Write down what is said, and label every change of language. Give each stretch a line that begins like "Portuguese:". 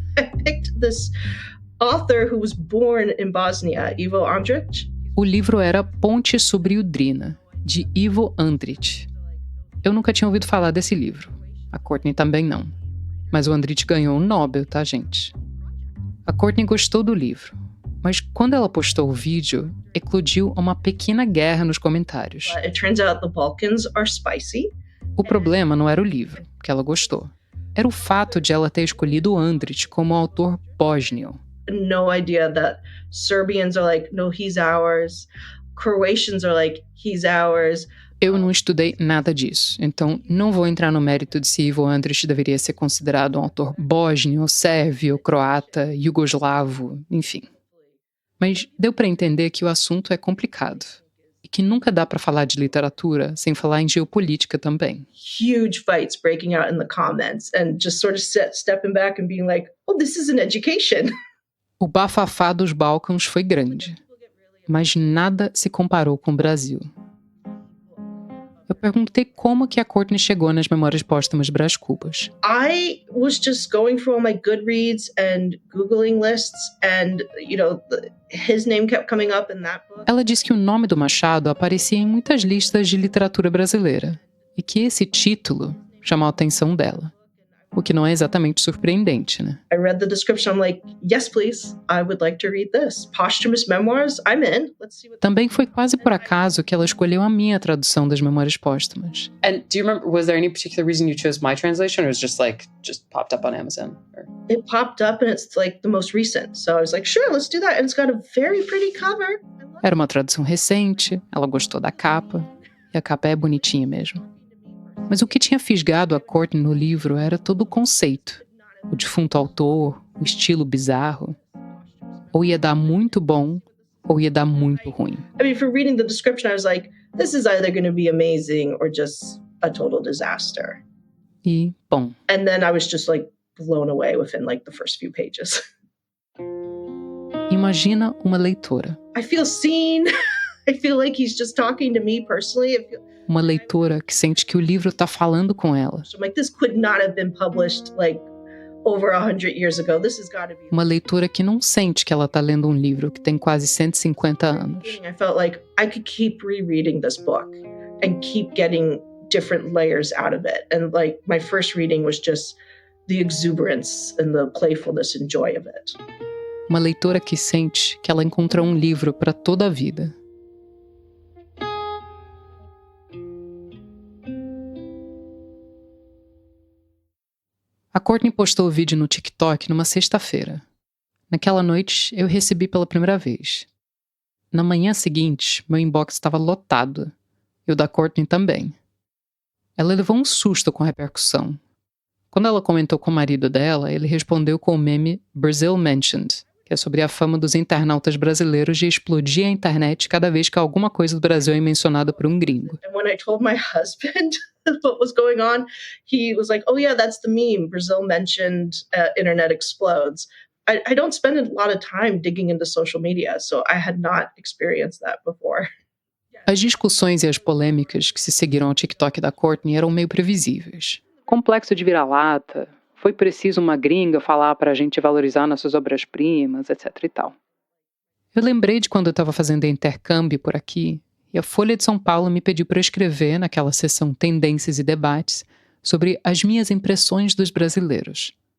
English: I picked this author who was born in Bosnia, Ivo Andrić.
Portuguese: O livro era Ponte sobre Udrina, de Ivo Andrić. Eu nunca tinha ouvido falar desse livro. A Courtney também não. Mas o Andrić ganhou um Nobel, tá, gente? A Courtney gostou do livro. Mas quando ela postou o vídeo, eclodiu uma pequena guerra nos comentários.
English: It turns out the Balkans are spicy.
Portuguese: O problema não era o livro, que ela gostou. Era o fato de ela ter escolhido o Andrić como autor bósnio.
English: No idea that Serbians are like, no, he's ours. Croatians are like, he's ours.
Portuguese: Eu não estudei nada disso, então não vou entrar no mérito de se Ivo Andrić deveria ser considerado um autor bósnio, sérvio, croata, iugoslavo, enfim. Mas deu para entender que o assunto é complicado e que nunca dá para falar de literatura sem falar em geopolítica também.
English: Huge fights breaking out in the comments and just sort of stepping back and being like, oh, this is an education.
Portuguese: O bafafá dos Balcãs foi grande, mas nada se comparou com o Brasil. Eu perguntei como que a Courtney chegou nas Memórias Póstumas Brás Cubas.
English: I was just going through all my Goodreads and Googling lists and, his name kept coming up in that book.
Portuguese: Ela disse que o nome do Machado aparecia em muitas listas de literatura brasileira e que esse título chamou a atenção dela. O que não é exatamente surpreendente, né?
English: I read the description, I'm like, yes, please, I would like to read this. Posthumous memoirs, I'm in. Let's see what...
Portuguese: Também foi quase por acaso que ela escolheu a minha tradução das Memórias Póstumas.
English: And do you remember, was there any particular reason you chose my translation, or was it just popped up on Amazon? Or... It popped up and it's the most recent. So I was like, sure, let's do that. And it's got a very pretty cover.
Portuguese: Era uma tradução recente, ela gostou da capa, e a capa é bonitinha mesmo. Mas o que tinha fisgado a Courtney no livro era todo o conceito. O defunto autor, o estilo bizarro. Ou ia dar muito bom, ou ia dar muito ruim.
English: I mean, for reading the description, I was like, this is either going to be amazing or just a total disaster.
Portuguese: E, bom.
English: And then I was just blown away within the first few pages.
Portuguese: Imagina uma leitora.
English: I feel seen. I feel like he's just talking to me personally.
Portuguese: Uma leitora que sente que o livro está falando com ela.
English: I'm like, this could not have been published over 100 years ago. This has got to be.
Portuguese: Uma leitora que não sente que ela está lendo um livro que tem quase 150 anos.
English: I felt like I could keep rereading this book and keep getting different layers out of it. And my first reading was just the exuberance and the playfulness and joy of it.
Portuguese: Uma leitora que sente que ela encontrou um livro para toda a vida. A Courtney postou o vídeo no TikTok numa sexta-feira. Naquela noite, eu recebi pela primeira vez. Na manhã seguinte, meu inbox estava lotado. E o da Courtney também. Ela levou um susto com a repercussão. Quando ela comentou com o marido dela, ele respondeu com o meme Brazil Mentioned, que é sobre a fama dos internautas brasileiros de explodir a internet cada vez que alguma coisa do Brasil é mencionada por um gringo.
English: And when I told my husband what was going on, he was like, oh yeah, that's the meme. Brazil mentioned, internet explodes. I don't spend a lot of time digging into social media, so I had not experienced that before.
Portuguese: As discussões e as polêmicas que se seguiram ao TikTok da Courtney eram meio previsíveis. Complexo de vira-lata, foi preciso uma gringa falar pra gente valorizar nossas obras-primas, etc e tal. Eu lembrei de quando eu estava fazendo intercâmbio por aqui, e a Folha de São Paulo me pediu para escrever, naquela seção Tendências e Debates, sobre as minhas impressões dos brasileiros.